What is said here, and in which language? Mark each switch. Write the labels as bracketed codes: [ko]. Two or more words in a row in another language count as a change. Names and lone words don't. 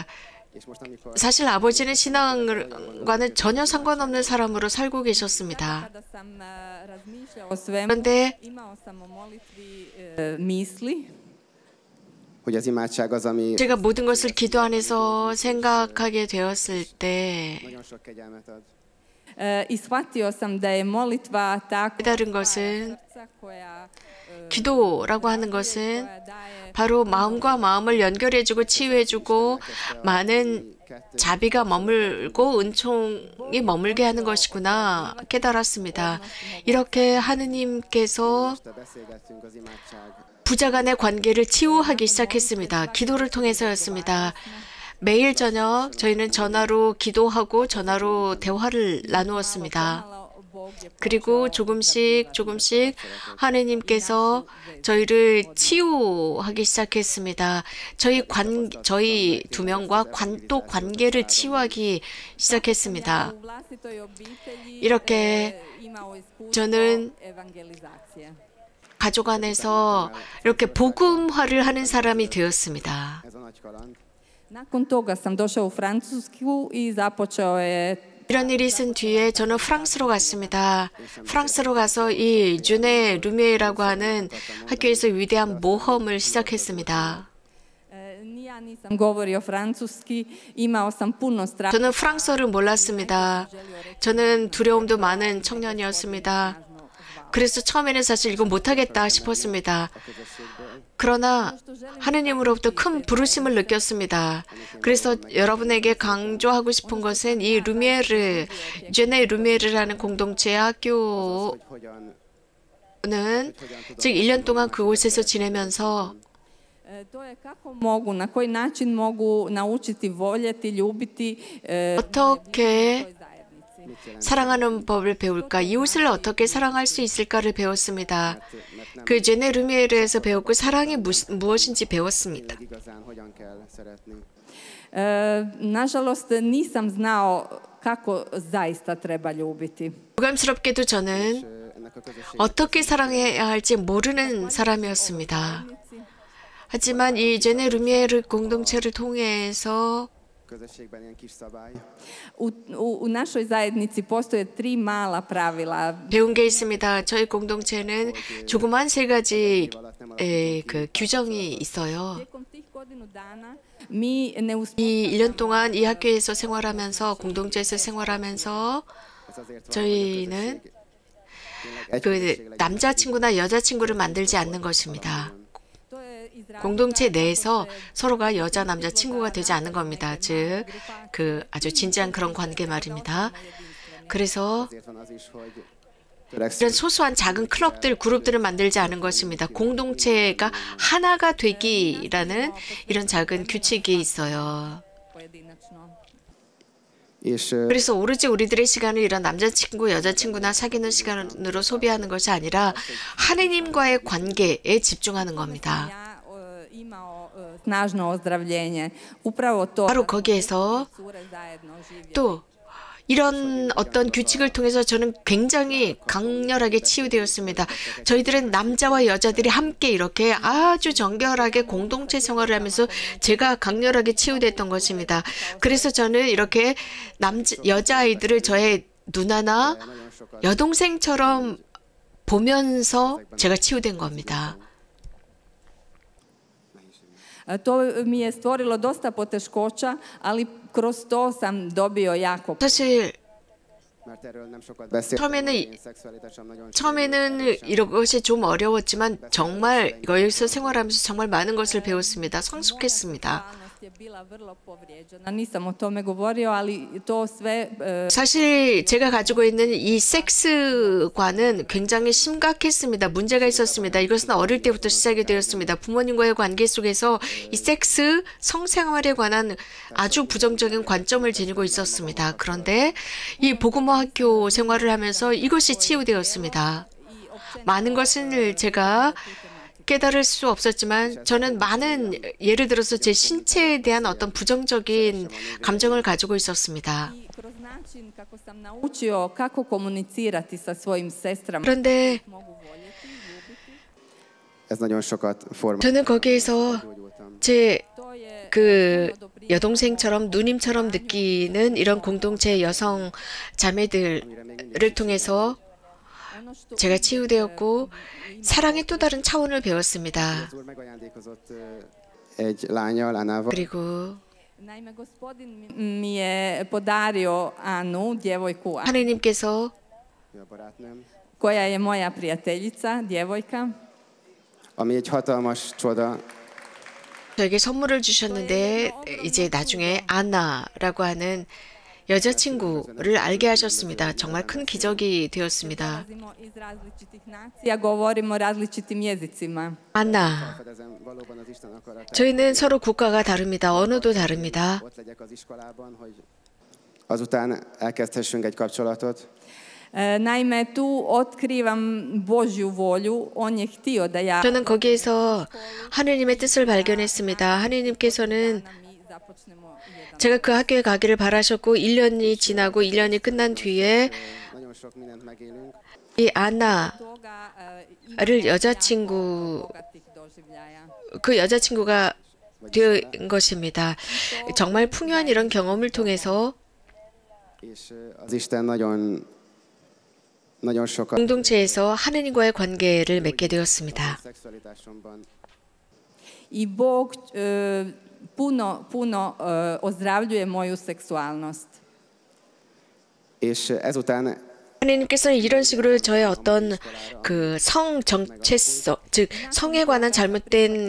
[hu] és most amikor [ko] 사실 아버지는 신앙과는 전혀 상관없는 사람으로 살고 계셨습니다. [hr] Kada sam razmišljao o svemu, [ko] 그런데 [hr] imao sam o molitvi misli. [hu] hogy az imádság az, ami [ko] 제가 모든 것을 기도 안에서 생각하게 되었을 때 [hu] nagyon sok kegyelmet ad. [hr] I shvatio sam da je molitva tako [ko] 깨달은 것은 [hr] srca koja [ko] 기도라고 하는 것은 [hr] daje [ko] 바로 마음과 마음을 연결해주고 치유해주고 많은 자비가 머물고 은총이 머물게 하는 것이구나 깨달았습니다. 이렇게 하느님께서 [hu] Este beszélgettünk az imádság [ko] 부자 간의 관계를 치유하기 시작했습니다. 기도를 통해서였습니다. 매일 저녁 저희는 전화로 기도하고 전화로 대화를 나누었습니다. 그리고 조금씩 하느님께서 저희를 치유하기 시작했습니다. 저희 두 명과 또 관계를 치유하기 시작했습니다. [hr] u vlastitoj obitelji [ko] 이렇게 [hr] imao iskustvo [ko] 저는 [hr] evangelizacije. [ko] 가족 안에서 이렇게 복음화를 하는 사람이 되었습니다. [hu] ez a nagy kaland. [hr] Nakon toga sam došao u Francusku i započeo je [ko] 이런 일이 있은 뒤에 저는 프랑스로 갔습니다. 프랑스로 가서 이 르네 루미에라고 하는 학교에서 위대한 모험을 시작했습니다. [hr] ni ja nisam govorio francuski, imao sam puno straha. [ko] 저는 프랑스어를 몰랐습니다. 저는 두려움도 많은 청년이었습니다. 그래서 처음에는 사실 이거 못하겠다 싶었습니다. 그러나 하느님으로부터 큰 부르심을 느꼈습니다. 그래서 여러분에게 강조하고 싶은 것은 이 루미에르, 르네 루미에르라는 공동체의 학교는 [hu] Hogyan [ko] 즉 1년 동안 그곳에서 지내면서 [hr] To je kako mogu, na koji način mogu naučiti voljeti, ljubiti [ko] 어떻게 [hr] toj zajednici. [ko] 사랑하는 법을 배울까, 이웃을 어떻게 사랑할 수 있을까를 배웠습니다. 그 르네 루미에르에서 배웠고 사랑이 무엇인지 배웠습니다. [hu] igazán hogyan kell szeretni. [hr] Nažalost, nisam znao kako zaista treba ljubiti. [ko] 부감스럽게도 저는 [hu] Ennek a közösség [ko] 어떻게 사랑해야 할지 모르는 사람이었습니다. 하지만 이 르네 루미에르 공동체를 통해서 [hu] közösségben ilyen kis szabály. [hr] U našoj zajednici postoje 3 mala pravila. [ko] 배운 게 있습니다. 저희 공동체는 조그만 3가지 그 규정이 있어요. [hr] Tijekom tih godinu dana mi ne [ko] 이 1년 동안 이 학교에서 생활하면서 공동체에서 생활하면서 [hu] Ez azért van, [ko] 저희는 [hu] egy [ko] 그 [hu] közösség legyen. [ko] 남자친구나 여자친구를 만들지 않는 것입니다. [hr] to je iz razloga [ko] 공동체 내에서 서로가 여자, 남자 친구가 되지 않는 겁니다. 즉, 그 아주 진지한 그런 관계 말입니다. 그래서 [hu] Ezért van az is, hogy [ko] 이런 [hu] törekszünk [ko] 소소한 작은 클럽들, 그룹들을 만들지 않은 것입니다. 공동체가 하나가 되기라는 이런 작은 규칙이 있어요. [hr] pojedinačno. [hu] és [ko] 그래서 오로지 우리들의 시간을 이런 남자친구, 여자친구나 사귀는 시간으로 소비하는 것이 아니라 하느님과의 관계에 집중하는 겁니다. [hr] Ja imao snažno ozdravljenje. Upravo to [ko] 바로 거기에서 [hr] cure zajedno živjeti. [ko] 또 이런 어떤 규칙을 통해서 저는 굉장히 강렬하게 치유되었습니다. 저희들은 남자와 여자들이 함께 이렇게 아주 정결하게 공동체 생활을 하면서 제가 강렬하게 치유됐던 것입니다. 그래서 저는 이렇게 여자아이들을 저의 누나나 여동생처럼 보면서 제가 치유된 겁니다. [hr] To mi je stvorilo dosta poteškoća, ali kroz to sam dobio jako. [ko] 사실 [hu] mert erről nem sokat beszéltem, [ko] 처음에는 [hu] én szexualitásom nagyon [ko] 처음에는 이것이 좀 어려웠지만 정말 여기서 생활하면서 정말 많은 것을 배웠습니다. 성숙했습니다. [hr] je bila vrlo povrijeđena. Nisam o tome govorio, ali to sve [ko] 사실 제가 가지고 있는 이 섹스관은 굉장히 심각했습니다. 문제가 있었습니다. 이것은 어릴 때부터 시작이 되었습니다. 부모님과의 관계 속에서 이 섹스, 성생활에 관한 아주 부정적인 관점을 지니고 있었습니다. 그런데 이 복음화 학교 생활을 하면서 이것이 치유되었습니다. 많은 것을 제가 깨달을 수 없었지만 저는 많은 예를 들어서 제 신체에 대한 어떤 부정적인 감정을 가지고 있었습니다. [hr] i kroz način kako sam naučio kako komunicirati sa svojim sestrama. [ko] 그런데 [hr] Mogu voljeti, ljubiti. [hu] ez nagyon sokat formált. [ko] 저는 거기에서 제 [hr] To je [ko] 그 여동생처럼 누님처럼 느끼는 이런 공동체 여성 자매들을 통해서 [hr] ono što [ko] 제가 치유되었고 사랑의 또 다른 차원을 배웠습니다. [hu] Az úr megajándékozott egy lányjal, Anával, [ko] 그리고 [hr] naime gospodin mi je podario Anu, djevojku [ko] 하느님께서 [hu] ő a barátnőm, [hr] koja je moja prijateljica, djevojka. [hu] ami egy hatalmas csoda, [ko] 저에게 선물을 주셨는데 이제 나중에 아나라고 하는 여자친구를 알게 하셨습니다. 정말 큰 기적이 되었습니다. [hr] Dolazimo iz različitih nacija, govorimo različitim jezicima. [ko] 아나, [hu] fedezem valóban az Isten akaratát, [ko] 저희는 서로 국가가 다릅니다. 언어도 다릅니다. [hu] ott legyek az iskolában, hogy azután elkezdhessünk egy kapcsolatot. [hr] Naime, tu otkrivam Božju volju. On je htio da ja [ko] 저는 거기에서 하느님의 뜻을 발견했습니다. 하느님께서는 [hr] mi započnemo jedan. [ko] 제가 그 학교에 가기를 바라셨고 1년이 지나고 1년이 끝난 뒤에 [hu] Nagyon sok mindent megélünk, [ko] 이 아나를 [hr] Toga [ko] 여자친구 [hr] bogatih doživljaja. [ko] 그 여자친구가 된 것입니다. 정말 풍요한 이런 경험을 통해서 [hu] és az Isten nagyon sokat [ko] 공동체에서 하느님과의 관계를 맺게 되었습니다. [hu] szexualitásomban. [hr] I Bog puno ozdravljuje moju seksualnost. [hu] És ezután [ko] 하느님께서는 이런 식으로 저의 어떤 그 성 정체성, 즉 성에 관한 잘못된